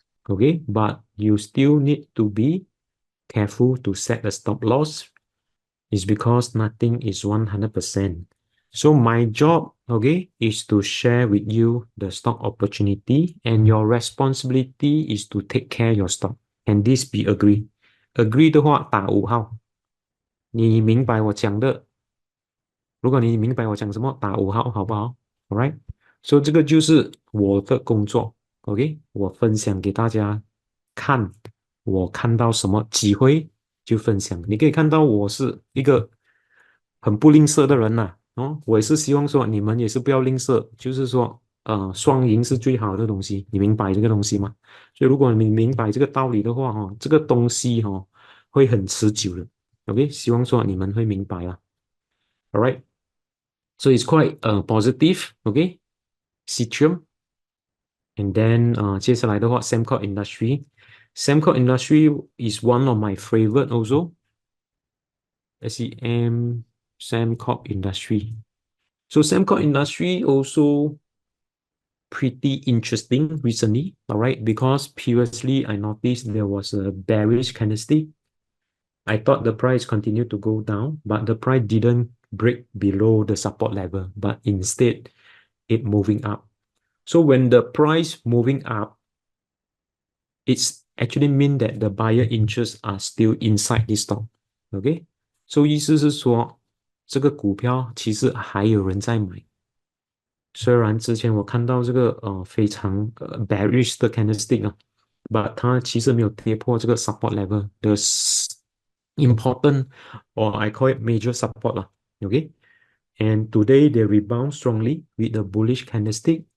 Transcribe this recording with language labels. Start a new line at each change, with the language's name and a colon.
English: Okay, but you still need to be careful to set a stop loss. Is because nothing is 100%. So my job, okay, is to share with you the stock opportunity, and your responsibility is to take care your stock. And this be agree?
Chinese: Agree 的话打5号，你明白我讲的如果你明白我讲什么，打5号，好不好？Alright，所以这个就是我的工作，OK，我分享给大家看，我看到什么机会就分享。你可以看到我是一个很不吝啬的人呐，哦，我也是希望说你们也是不要吝啬，就是说，双赢是最好的东西，你明白这个东西吗？所以如果你明白这个道理的话，哈，这个东西哈会很持久的，OK，希望说你们会明白啦，Alright。
English: So it's quite positive, okay? Citrium. And then
Chinese: 接下来的话，
English: Sembcorp Industry. Sembcorp Industry is one of my favorite also. SEM, Sembcorp Industry. So Sembcorp Industry also pretty interesting recently, all right? Because previously I noticed there was a bearish candlestick. I thought the price continued to go down, but the price didn't break below the support level, but instead it moving up. So when the price moving up, it's actually mean that the buyer interests are still inside this stock.
Chinese: OK， 所以意思是说，这个股票其实还有人在买。虽然之前我看到这个非常bearish 的 candlestick 啊，but 它其实没有跌破这个 support level 的
English: important or I call it major support
Chinese: 啦。
English: OK， and today they rebound strongly with the bullish candlestick.